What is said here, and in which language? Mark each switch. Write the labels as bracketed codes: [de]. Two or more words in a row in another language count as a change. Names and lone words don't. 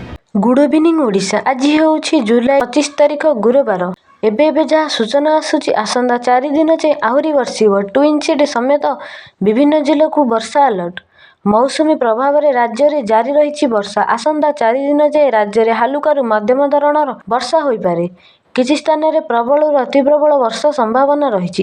[en] Good evening [or] ओडिशा। ଆଜି ହେଉଛି ଜୁଲାଇ 25 ତାରିଖ ଗୁରୁବାର। ଏବେ ଯାହା ସୂଚନା ଆସୁଛି ଆସନ୍ତା 4 ଦିନ ଯାଏଁ ଆହୁରି ବର୍ଷିବ। ଟ୍ୱିନ୍ ସିଟି ସମେତ ବିଭିନ୍ନ ଜିଲ୍ଲାକୁ ବର୍ଷା ଆଲର୍ଟ। ମୌସୁମୀ ପ୍ରଭାବରେ ରାଜ୍ୟରେ ଜାରି ରହିଛି ବର୍ଷା। ଆସନ୍ତା 4 ଦିନ ଯାଏଁ ରାଜ୍ୟରେ ହାଲୁକାରୁ ମଧ୍ୟମ ଧରଣର ବର୍ଷା ହୋଇପାରେ। କିଛି ସ୍ଥାନରେ ପ୍ରବଳରୁ ଅତି ପ୍ରବଳ ବର୍ଷା ସମ୍ଭାବନା ରହିଛି।